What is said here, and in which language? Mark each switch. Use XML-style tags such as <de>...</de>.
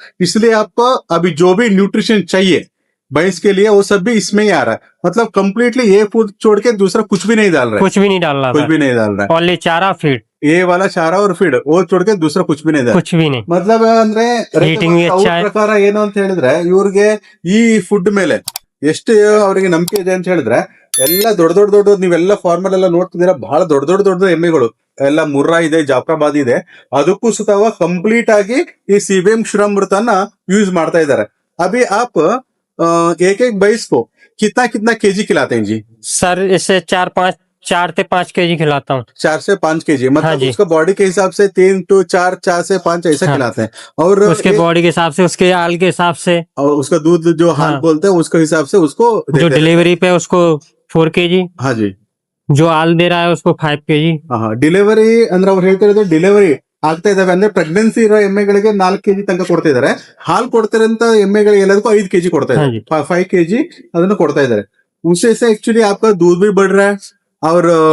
<hi>इसलिए आपको अभी जो भी न्यूट्रिशन चाहिए भैंस के लिए वो सब भी इसमें ही आ रहा है. मतलब कम्प्लीटली ये फूड छोड़ के दूसरा कुछ भी नहीं डाल रहा है. कुछ भी नहीं डाल रहा कुछ था, भी नहीं डाल रहा है. ओनली चारा फीड, ये वाला चारा और फीड वो छोड़ के दूसरा कुछ भी नहीं डाल. कुछ भी नहीं। मतलब ಅಂದ್ರೆ Eating भी अच्छा है.</hi> <kn>ಪ್ರಕಾರ ಏನು ಅಂತ ಹೇಳಿದ್ರೆ ಇವ್ರಿಗೆ ಈ ಫುಡ್ ಮೇಲೆ ಎಷ್ಟು ಅವರಿಗೆ ನಂಬಿಕೆ ಇದೆ ಅಂತ ಹೇಳಿದ್ರೆ, ಎಲ್ಲ ದೊಡ್ಡ ನೀವೆಲ್ಲ ಫಾರ್ಮಲ್ ಎಲ್ಲ ನೋಡ್ತಿದ್ದೀರಾ, ಬಹಳ ದೊಡ್ಡ ಎಮ್ಮೆಗಳು ಎಲ್ಲ ಮುರ್ರಾ ಇದೆ, ಜಾಫ್ರಾಬಾದ್ ಇದೆ, ಅದಕ್ಕೂ ಸುತ್ತವ ಕಂಪ್ಲೀಟ್ ಆಗಿ ಈ ಸಿಬಿಎಂ ಶ್ರಮೃತನ ಯೂಸ್ ಮಾಡ್ತಾ ಇದ್ದಾರೆ.</kn> <hi>अभी आप एक एक भैंस को कितना केजी खिलाते हैं जी? सर इसे 4 से 5 केजी खिलाता हूँ। 4 से 5 केजी, मतलब हाँ जी। उसका बॉडी के हिसाब से 3 to 4 से 5 ऐसा हाँ। खिलाते हैं. और उसके बॉडी के हिसाब से, उसके हाल के हिसाब से, और उसका दूध जो हाल हाँ। बोलते हैं उसके हिसाब से उसको जो देते हैं. डिलीवरी पे उसको 4 केजी, हाँ जी. जो हाल दे रहा है उसको 5 केजी।</hi> <kn>हाँ ಡಿಲಿವರಿ ಅಂದ್ರೆ ಅವ್ರು ಹೇಳ್ತಿರೋದು ಡಿಲಿವರಿ ಆಗ್ತಾ ಇದಾವೆ ಅಂದ್ರೆ ಪ್ರೆಗ್ನೆನ್ಸಿ ಇರೋ ಎಮ್ಮೆಗಳಿಗೆ 4 ಕೆಜಿ ತನಕ ಕೊಡ್ತಾ ಇದಾರೆ. ಹಾಲು ಕೊಡ್ತಿರಂತ ಎಮ್ಮೆಗಳಿಗೆ ಎಲ್ಲದಕ್ಕೂ 5 ಕೆಜಿ ಕೊಡ್ತಾ ಇದ್ದಾರೆ, 5 ಕೆಜಿ ಅದನ್ನು ಕೊಡ್ತಾ ಇದಾರೆ.</kn> <hi>उससे से एक्चुअली आपका दूध भी बढ़ रहा है और</hi>